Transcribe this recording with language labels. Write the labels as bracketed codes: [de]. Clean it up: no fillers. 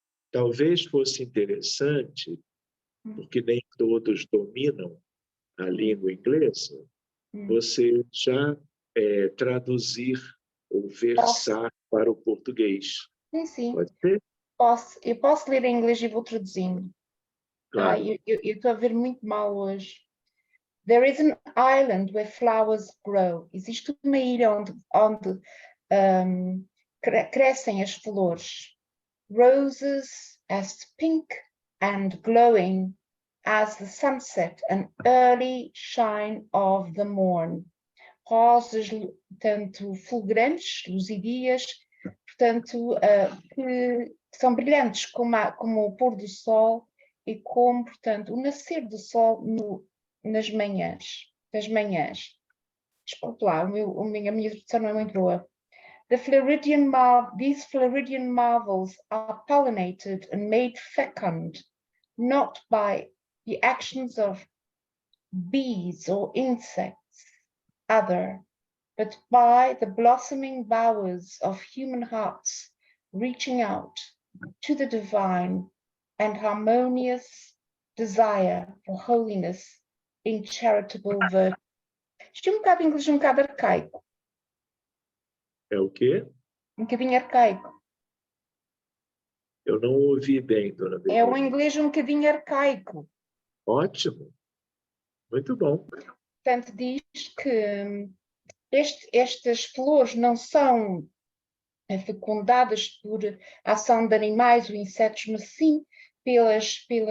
[pt] Talvez fosse interessante, porque nem todos dominam a língua inglesa, você já traduzir ou versar para o português. Sim, sim. Pode ser? Eu posso ler em inglês e vou traduzindo. Claro. Eu estou a ver muito mal hoje. [en] There is an island where flowers grow. [pt] Existe uma ilha onde crescem as flores. [en] Roses as pink and glowing as the sunset and early shine of the morn. [pt] Rosas, tanto fulgurantes, luzidias, portanto, que são brilhantes como o pôr do sol e como, portanto, o nascer do sol nas manhãs. Desculpe lá, a minha tradução não é muito boa. [en] These Floridian marvels are pollinated and made fecund, not by the actions of bees or insects, but by the blossoming bowers of human hearts reaching out to the divine and harmonious desire for holiness in charitable virtue. [pt] Isto é um bocado inglês, um bocado arcaico. É o quê? Um bocadinho arcaico. Eu não ouvi bem, dona Beleza. É um inglês um bocadinho arcaico. Ótimo. Muito bom. Portanto, diz que estas flores não são fecundadas por ação de animais ou insetos, mas sim pelas